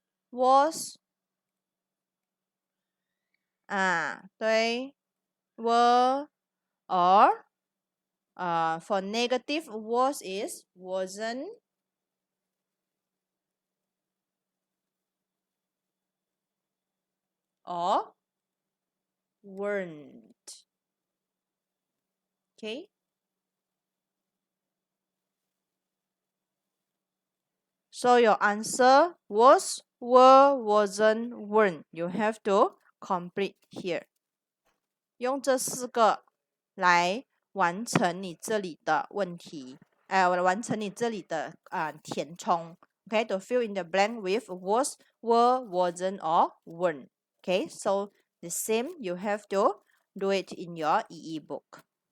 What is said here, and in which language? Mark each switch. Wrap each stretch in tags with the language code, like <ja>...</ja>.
<en>was, 对 were, or for negative was is wasn't, or weren't. Okay. So your answer was, were, wasn't, weren't. You have to complete here.</en> <zh>用这4个来完成你这里的问题，完成你这里的填充。</zh> <en>Okay, to fill in the blank with was, were, wasn't, or weren't. Okay, so the same you have to do it in your EE book.</en>